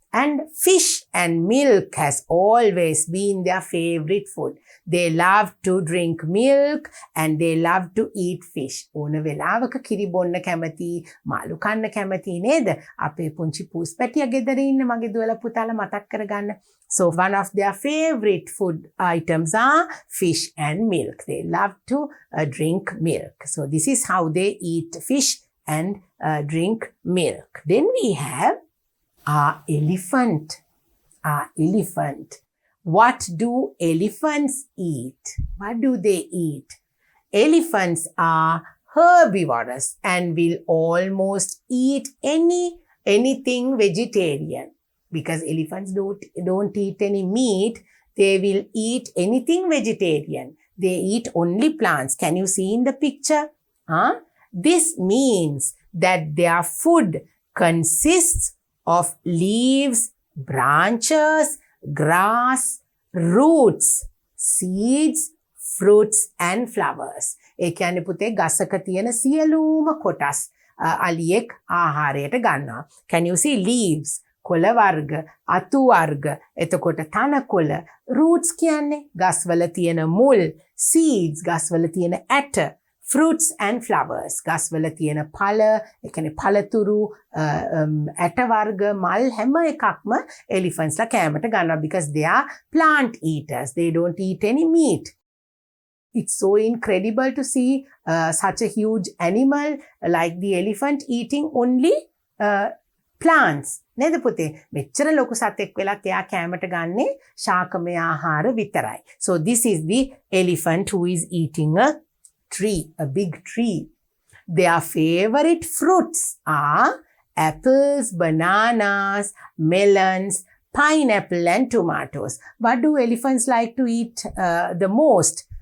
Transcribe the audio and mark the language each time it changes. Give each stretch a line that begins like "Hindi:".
English: And fish and milk has always been their favorite food. They love to drink milk and they love to eat fish.
Sinhala: ඕන වෙලාවක කිරි බොන්න කැමති, මාළු කන්න කැමති නේද? අපේ පුංචි පූස් පැටියා ගෙදර ඉන්න මගේ දුවලා පුතාලා මතක් කරගන්න.
English: So one of their favorite food items are fish and milk. They love to drink milk. So this is how they eat fish and drink milk. Then we have our elephant. Our elephant. What do elephants eat? What do they eat? Elephants are herbivorous and will almost eat anything vegetarian. Because elephants don't eat any meat, they will eat anything vegetarian. They eat only plants. Can you see in the picture? This means that their food consists of leaves, branches, grass, roots, seeds, fruits and flowers.
Sinhala: ඒ කියන්නේ පුතේ ගසක තියෙන සියලුම කොටස් අලියෙක් ආහාරයට ගන්නවා.
English: Can you see leaves?
Sinhala: කොළ වර්ග, අතු වර්ග, එතකොට තනකොළ, roots කියන්නේ ගස්වල තියෙන මුල්, seeds ගස්වල තියෙන ඇට,
English: fruits and flowers
Sinhala: ගස්වල තියෙන ඵල, ඒ කියන්නේ ඵලතුරු, ඇට වර්ග, මල් හැම එකක්ම elephants ලා කෑමට ගන්නවා
English: because they are plant eaters. They don't eat any meat. It's so incredible to see such a huge animal like the elephant eating only plants.
Sinhala: නේද පුතේ? මෙච්චර ලොකු සතෙක් වෙලත් එයා කෑමට ගන්නේ ශාකමය ආහාර විතරයි.
English: So this is the elephant who is eating a tree, a big tree. Their favorite fruits are apples, bananas, melons, pineapple and tomatoes. What do elephants like to eat the most?